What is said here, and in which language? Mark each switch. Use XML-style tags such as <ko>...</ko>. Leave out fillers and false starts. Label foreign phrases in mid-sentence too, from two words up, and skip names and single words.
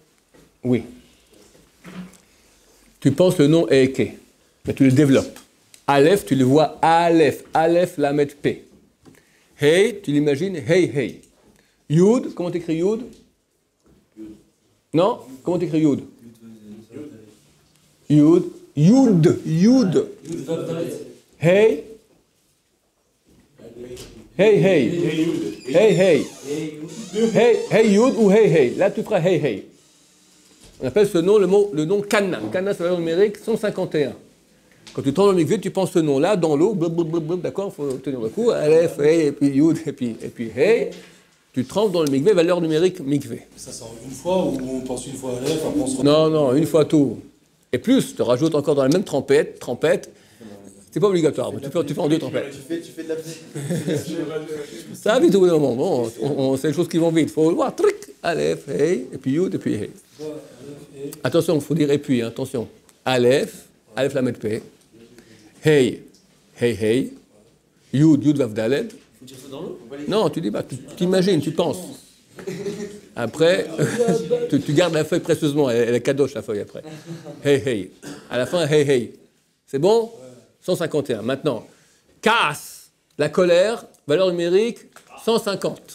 <fr>Oui. Tu penses le nom est Eke, mais tu le développes. Aleph, tu le vois Aleph, Aleph Lamed P. Hey, tu l'imagines Hey, Hey. Yud, comment t'écris Yud? Non? Comment t'écris Yud? Yud, Yud, Yud. Hey. Hey, hey. Hey, hey. Hey, hey, Yud ou Hey, hey. Là, tu feras Hey, hey. On appelle ce nom le nom Kana. Kana, c'est la valeur numérique 151. Quand tu tombes dans le mikvé, tu penses ce nom-là dans l'eau, d'accord, il faut tenir le coup, Aleph, Hey, et puis Yud, et puis Hey. Tu trempes dans le mikvé, valeur numérique mikvé. Ça sort une fois ou on pense une fois à l'élève, après on se retrouve. Non, une fois tout. Et plus, tu rajoutes encore dans la même trempette, c'est pas obligatoire, mais tu fais en deux trempettes. Tu fais de la Ça va vite au bout d'un moment, bon, c'est des choses qui vont vite. Il faut voir, truc, Aleph, Hey, et puis Yud, et puis Hey. Attention, il faut dire et puis, attention. Aleph, Aleph Lamed Pe, Hey, Hey, Hey, Yud, Yud Vav Daled. Faut dire ça dans l'eau? Non, tu dis pas, tu t'imagines, tu penses. Après, tu gardes la feuille précieusement, elle est kadosh la feuille après. Hey, hey. À la fin, hey, hey. C'est bon? 151. Maintenant, casse, la colère, valeur numérique 150.</fr>